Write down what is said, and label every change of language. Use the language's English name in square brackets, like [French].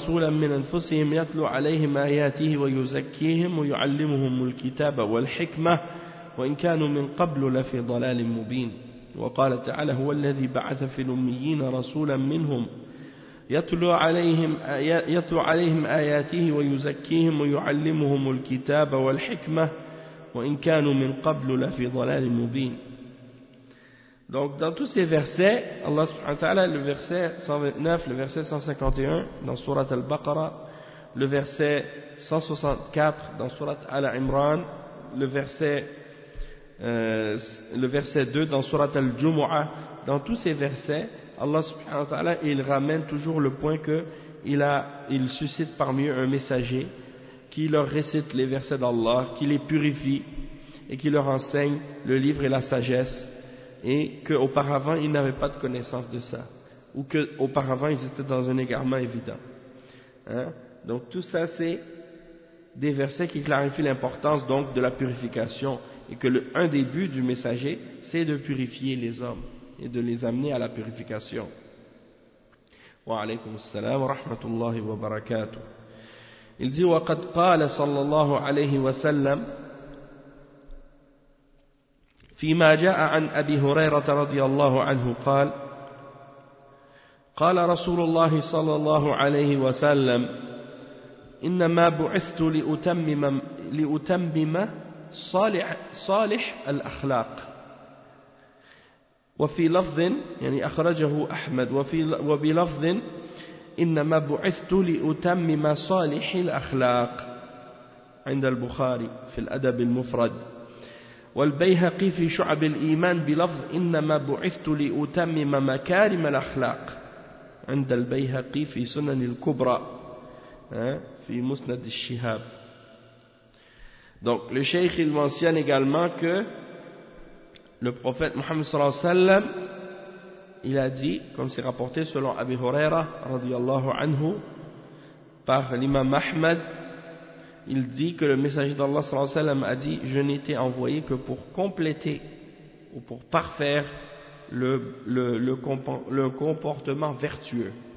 [Arabic] من أنفسهم يتلو عليهم آياته ويزكيهم ويعلمهم الكتاب والحكمة وإن كانوا من قبل لفي ضلال مبين وقال تعالى هو الذي بعث في الأميين رسولا منهم يتلو عليهم آياته ويزكيهم ويعلمهم الكتاب والحكمة وإن كانوا من قبل لفي ضلال مبين. [French] Donc dans tous ces versets, Allah subhanahu wa ta'ala, le verset 129, le verset 151 dans Surat al-Baqarah, le verset 164 dans Surat al-Imran, le verset 2 dans Surat al-Jumu'ah, dans tous ces versets, Allah subhanahu wa ta'ala, il ramène toujours le point que il suscite parmi eux un messager qui leur récite les versets d'Allah, qui les purifie et qui leur enseigne le livre et la sagesse, et qu'auparavant ils n'avaient pas de connaissance de ça, ou qu'auparavant ils étaient dans un égarement évident. Hein? Donc tout ça, c'est des versets qui clarifient l'importance donc de la purification, et que un des buts du messager, c'est de purifier les hommes et de les amener à la purification. [Arabic] وعليكم السلام ورحمة الله وبركاته. [French] Il dit: [Arabic] وقد قال صلى الله عليه وسلم فيما جاء عن أبي هريرة رضي الله عنه قال: قال رسول الله صلى الله عليه وسلم: إنما بعثت لأتمم صالح الأخلاق. وفي لفظ يعني أخرجه أحمد وبلفظ إنما بعثت لأتمم صالح الأخلاق عند البخاري في الأدب المفرد. والبيهقي في شعب الإيمان بلفظ إنما بعثت لأتمم مكارم الأخلاق عند البيهقي في سنن الكبرى في مسند الشهاب. [French] Donc le cheikh il mentionne également que le prophète Mohammed sallallahu alayhi wa sallam, il a dit, comme c'est rapporté selon Abi Huraira radiyallahu anhu par l'imam Ahmad, il dit que le messager d'Allah sallallahu alayhi wa sallam a dit: je n'étais envoyé que pour compléter ou pour parfaire le comportement vertueux.